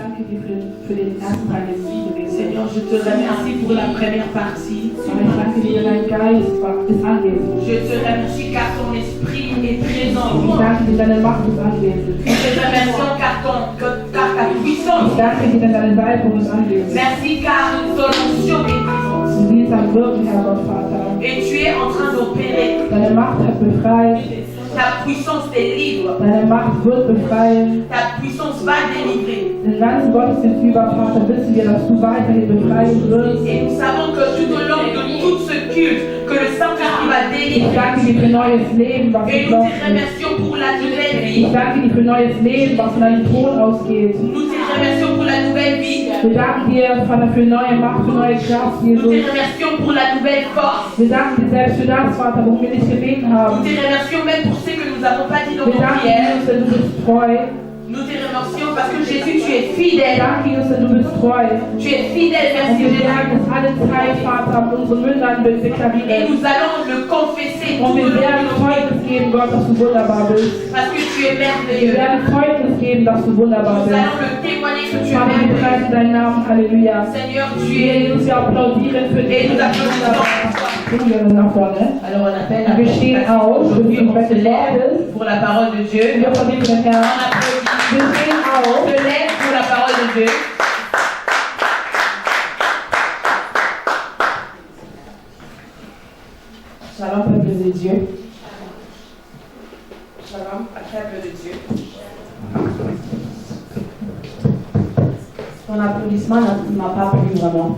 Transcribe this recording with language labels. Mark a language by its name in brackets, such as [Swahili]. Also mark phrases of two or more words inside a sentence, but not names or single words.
[German] für den ersten Teil des Liedes. [French] Seigneur, je te remercie pour la première partie. [German] Aber ich danke dir, dein Geist ist anwesend. [French] Je te remercie car ton esprit est présent en [German] Ich [French] moi. [German] danke dir, deine Macht ist anwesend. [French] Je te remercie car ta puissance. [German] Ich danke dir, denn deine Salbung ist anwesend. [French] Merci car ton onction est présente. [German] Du siehst am Wirken, Herr Gott, Vater. [French] Et tu es en train d'opérer. [German] Deine Macht hat befreit. [French] Ta puissance délivre. [German] Deine Macht wird befreien. [French] Ta puissance va délivrer. [German] Den ganzen Gottesdienst über, Vater, wissen wir, dass du weiterhin befreien wirst. [French] Et nous savons que tout au long de tout ce culte, que le Saint-Esprit va [German] Ich danke [French] délivrer. [German] dir für neues Leben, was [French] Et [German] du [French] nous te [German] glaubst. [French] remercions pour la nouvelle [German] Ich [French] vie. [German] danke dir für neues Leben, was von deinem Thron ausgeht. [French] Nous te remercions pour la nouvelle vie. [German] Wir danken dir, Vater, für neue Macht, für neue Kraft, [French] Nous te [German] Jesus. [French] remercions pour la nouvelle force. [German] Wir danken dir selbst für das, Vater, wo wir nicht gebeten [French] Nous [German] haben. [French] te remercions même pour ce que nous n'avons pas dit dans [German] Wir [French] nos [German] danken [French] prières. [German] dir, dass du bist treu. [French] Nous te remercions parce que Jésus, tu es [German] Wir [French] fidèle. [German] danken dir, dass du bist treu. [French] Tu es fidèle, [German] Und [French] merci [German] wir [French] Jésus. [German] sagen es alle Zeit, Vater, auf unseren Mündern [French] Et [German] deklarieren. [French] nous allons le confesser tout [German] Und [French] au [German] wir [French] long de [German] werden [French] nos vies. [German] Zeugnis geben, Gott, dass du wunderbar bist. [French] Parce que tu es [German] Wir [French] merveilleux. [German] werden Zeugnis geben, dass du wunderbar [French] Nous [German] bist. [French] allons le témoigner que tu es [German] Vater, wir [French] merveilleux. [German] preisen deinen Namen. Halleluja. [French] Seigneur, tu es. [German] Jesus, wir applaudieren für dich. [French] Et nous applaudissons. [German] Bringen wir nach vorne. [French] Alors on appelle [German] Wir stehen auf. [French] aujourd'hui, on se [German] Wir [French] lève pour la parole de Dieu. [German] verdienen den [French] On [German] Herrn. [French] applaudit. [German] Wir stehen [French] On [German] auf. [French] se lève pour la parole de Dieu. Shalom, peuple de Dieu. Shalom, peuple de Dieu. Ton applaudissement ne m'a pas plu vraiment.